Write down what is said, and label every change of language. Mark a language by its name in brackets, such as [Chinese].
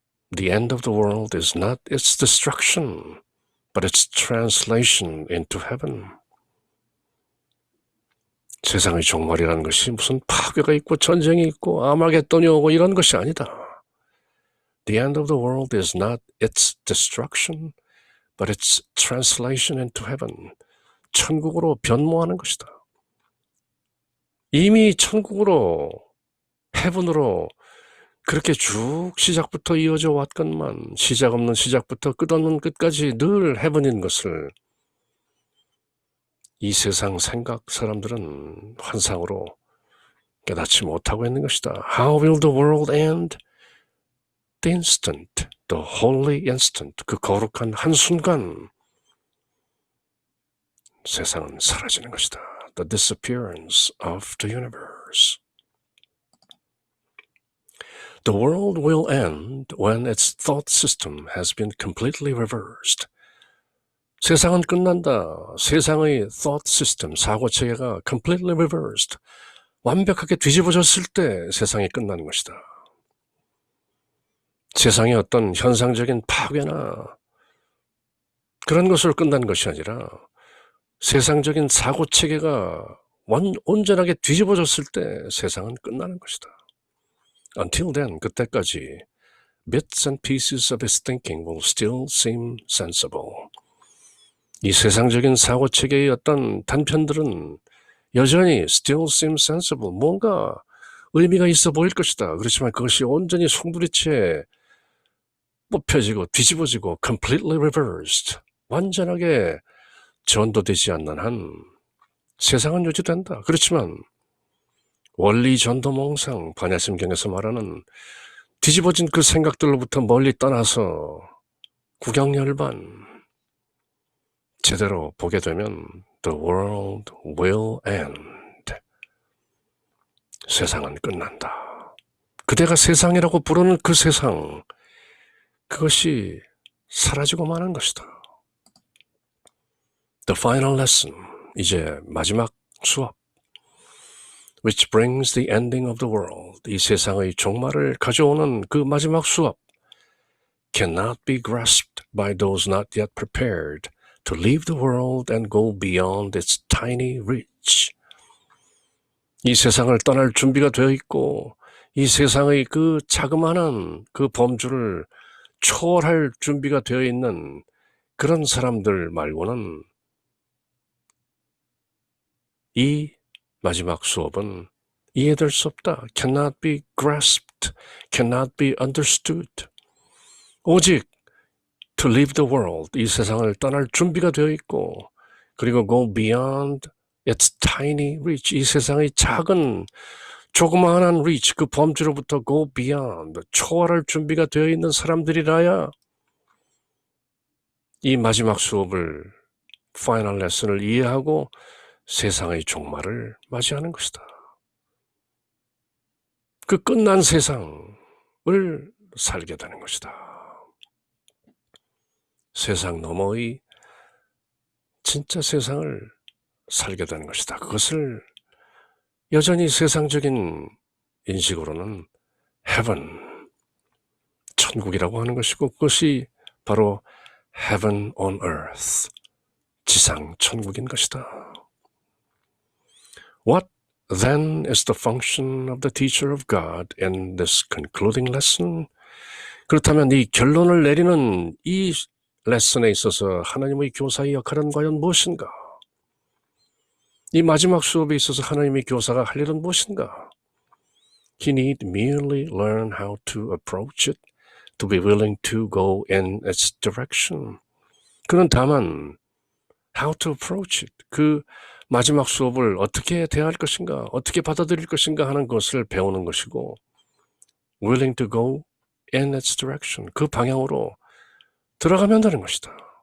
[English] The end of the world is not its destruction, but its translation into heaven. [Korean] 세상의 종말이라는 것이 무슨 파괴가 있고 전쟁이 있고 아마겟돈이 오고 이런 것이 아니다. [English] The end of the world is not its destruction, but its translation into heaven. [Korean] 천국으로 변모하는 것이다. 이미 천국으로, 헤븐으로 그렇게 쭉 시작부터 이어져 왔건만 시작 없는 시작부터 끝없는 끝까지 늘 헤븐인 것을 이 세상 생각 사람들은 환상으로 깨닫지 못하고 있는 것이다. [English] How will the world end? The instant, the holy instant, [Korean] 그 거룩한 한순간 세상은 사라지는 것이다. [English] The disappearance of the universe. The world will end when its thought system has been completely reversed. [Korean] 세상은 끝난다. 세상의 [English] thought system, [Korean] 사고체계가 [English] completely reversed, [Korean] 완벽하게 뒤집어졌을 때 세상이 끝나는 것이다. 세상의 어떤 현상적인 파괴나 그런 것으로 끝나는 것이 아니라 세상적인 사고체계가 온전하게 뒤집어졌을 때 세상은 끝나는 것이다. [English] Until then, [Korean] 그때까지 [English] bits and pieces of his thinking will still seem sensible. [Korean] 이 세상적인 사고체계의 어떤 단편들은 여전히 [English] still seem sensible, [Korean] 뭔가 의미가 있어 보일 것이다. 그렇지만 그것이 온전히 송두리째 뽑혀지고 뒤집어지고 [English] completely reversed, [Korean] 완전하게 전도되지 않는 한 세상은 유지된다. 그렇지만 원리 전도몽상, 반야심경에서 말하는 뒤집어진 그 생각들로부터 멀리 떠나서 구경열반 제대로 보게 되면 [English] the world will end. [Korean] 세상은 끝난다. 그대가 세상이라고 부르는 그 세상, 그것이 사라지고 마는 것이다. [English] The final lesson, [Korean] 이제 마지막 수업. [English] Which brings the ending of the world, [Korean] 이 세상의 종말을 가져오는 그 마지막 수업. [English] Cannot be grasped by those not yet prepared to leave the world and go beyond its tiny reach. [Korean] 이 세상을 떠날 준비가 되어 있고 이 세상의 그 자그마한 그 범주를 초월할 준비가 되어 있는 그런 사람들 말고는 이 마지막 수업은 이해될 수 없다. [English] Cannot be grasped, cannot be understood. [Korean] 오직 [English] to leave the world, [Korean] 이 세상을 떠날 준비가 되어 있고 그리고 [English] go beyond its tiny reach, [Korean] 이 세상의 작은 조그마한 reach, 그 범주로부터 [English] go beyond, [Korean] 초월할 준비가 되어 있는 사람들이라야 이 마지막 수업을, 파이널 레슨을 이해하고 세상의 종말을 맞이하는 것이다. 그 끝난 세상을 살게 되는 것이다. 세상 너머의 진짜 세상을 살게 되는 것이다. 그것을 여전히 세상적인 인식으로는 heaven, 천국이라고 하는 것이고 그것이 바로 [English] heaven on earth, [Korean] 지상 천국인 것이다. [English] What then is the function of the teacher of God in this concluding lesson? [Korean] 그렇다면 이 결론을 내리는 이 레슨에 있어서 하나님의 교사의 역할은 과연 무엇인가? 이 마지막 수업에 있어서 하나님의 교사가 할 일은 무엇인가? [English] He need merely learn how to approach it, to be willing to go in its direction. [Korean] 그는 다만 [English] how to approach it, [Korean] 그 마지막 수업을 어떻게 대할 것인가, 어떻게 받아들일 것인가 하는 것을 배우는 것이고 [English] willing to go in its direction, [Korean] 그 방향으로 들어가면 되는 것이다.